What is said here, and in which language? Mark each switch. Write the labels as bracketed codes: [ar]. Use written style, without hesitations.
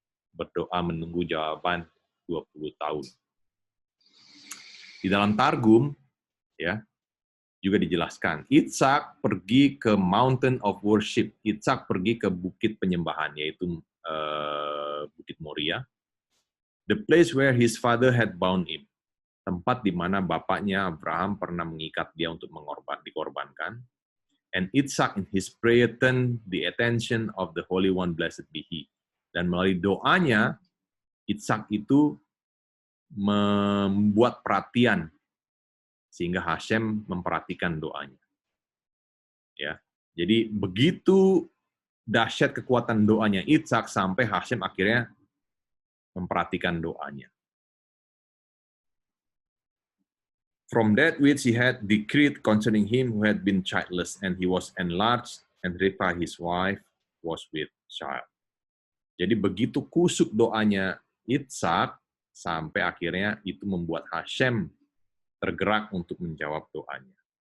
[id] Berdoa menunggu jawaban 20 tahun. Di dalam Targum, ya, juga dijelaskan, Ishak pergi ke Mountain of Worship. Ishak pergi ke bukit penyembahan, yaitu Bukit Moria. [en] The place where his father had bound him. [id] Tempat di mana bapaknya Abraham pernah mengikat dia untuk dikorbankan. [en] And Ishak in his prayer turned the attention of the Holy One, blessed be He. [id] Dan melalui doanya, Ishak itu membuat perhatian sehingga Hashem memperhatikan doanya. Ya. Jadi begitu dahsyat kekuatan doanya Ishak sampai Hashem akhirnya memperhatikan doanya. [en] From that which he had decreed concerning him who had been childless, and he was enlarged, and Ribkah his wife was with child. [id] Jadi begitu kusuk doanya Ishak sampai akhirnya itu membuat Hashem tergerak untuk menjawab doanya.